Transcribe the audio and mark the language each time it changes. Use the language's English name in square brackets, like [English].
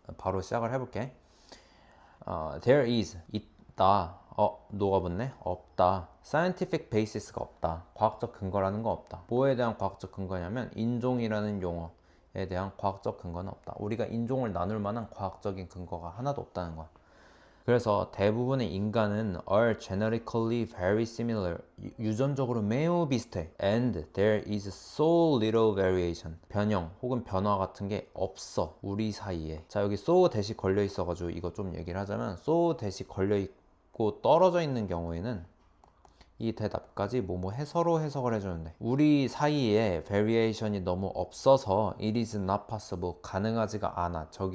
[Korean] 바로 시작을 해볼게. [English] There is [Korean] 있다. 녹아붙네. 없다. scientific basis가 없다. 과학적 근거라는 거 없다. 뭐에 대한 과학적 근거냐면 인종이라는 용어에 대한 과학적 근거는 없다. 우리가 인종을 나눌 만한 과학적인 근거가 하나도 없다는 거야. 그래서 대부분의 인간은 [English] are genetically very similar. [Korean] 유전적으로 매우 비슷해. [English] And there is so little variation. [Korean] 변형 혹은 변화 같은 게 없어. 우리 사이에. 자, 여기 so 대시 걸려 있어가지고 이거 좀 얘기를 하자면 so 대시 걸려 있고 떨어져 있는 경우에는 이 대답까지 서로 해석을 해주는데 우리 사이에 variation이 너무 없어서 [English] it is not possible. [Korean] 가능하지가 않아.